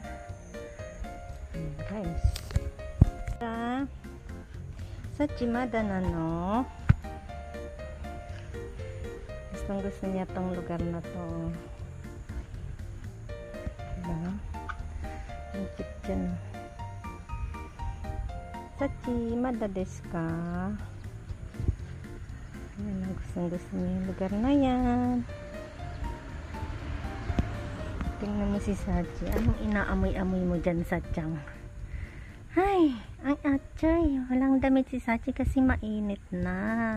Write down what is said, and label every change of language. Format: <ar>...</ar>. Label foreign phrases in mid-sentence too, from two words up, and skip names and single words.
<tl>Ayan, guys. Sachi</tl> <ja>mada na no.</ja> <tl>Gustong gusto niya tong lugar na to. Diba? Ang cute dyan.</tl> <ja>Sachi mada desu ka?</ja> <tl>Ayan ang gustong gusto niya yung lugar na yan. Tingnan mo si Sachi. Anong inaamoy-amoy mo dyan, Sachang? Ay, ang atchay. Walang damit si Sachi kasi mainit na.</tl>